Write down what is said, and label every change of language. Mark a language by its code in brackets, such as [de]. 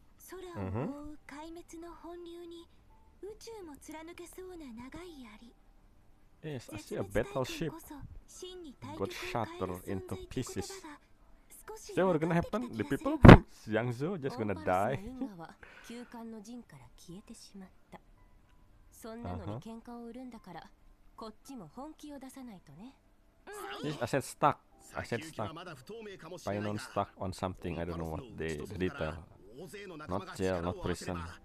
[ja] 空を覆う壊滅の本流に宇宙も貫けそうな長い槍。 [en] Yes, I see a battleship got shattered into pieces. Is that what's gonna happen? The people? Yangzhou just gonna die? [ja] 休館の陣から消えてしまった。そんなのに喧嘩を売るんだから、こっちも本気を出さないとね。 [en] Yes, I said stuck. I said stuck. Painon stuck on something. I don't know what the detail. Not jail, not prison.